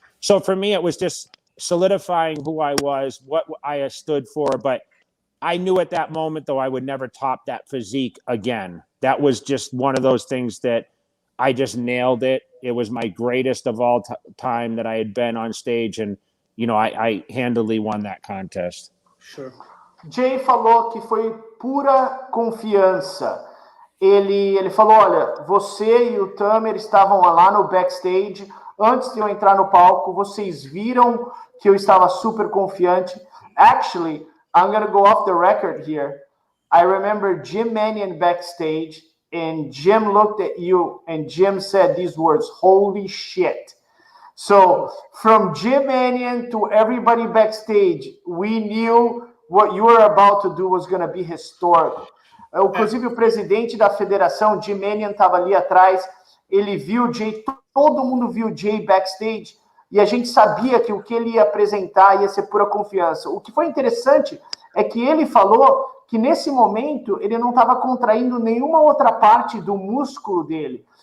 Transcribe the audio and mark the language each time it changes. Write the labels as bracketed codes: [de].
[en] So for me, it was just solidifying who I was, what I stood for. But I knew at that moment, though, I would never top that physique again. That was just one of those things that I just nailed it. It was my greatest of all time that I had been on stage. And, you know, I handily won that contest. Sure. [pt] Jay falou que foi pura confiança. Ele falou, olha, você e o Tamer estavam lá no backstage, antes de eu entrar no palco, vocês viram que eu estava super confiante. [en] Actually, I'm going to go off the record here. I remember Jim Mannion backstage, and Jim looked at you, and Jim said these words, "Holy shit." So from Jim Mannion to everybody backstage, we knew what you were about to do was going to be historic. [pt] Inclusive o presidente da federação, Jim Mannion, estava ali atrás. Ele viu o Jay, todo mundo viu o Jay backstage, e a gente sabia que o que ele ia apresentar ia ser pura confiança. O que foi interessante é que ele falou que nesse momento ele não estava contraindo nenhuma outra parte do músculo dele.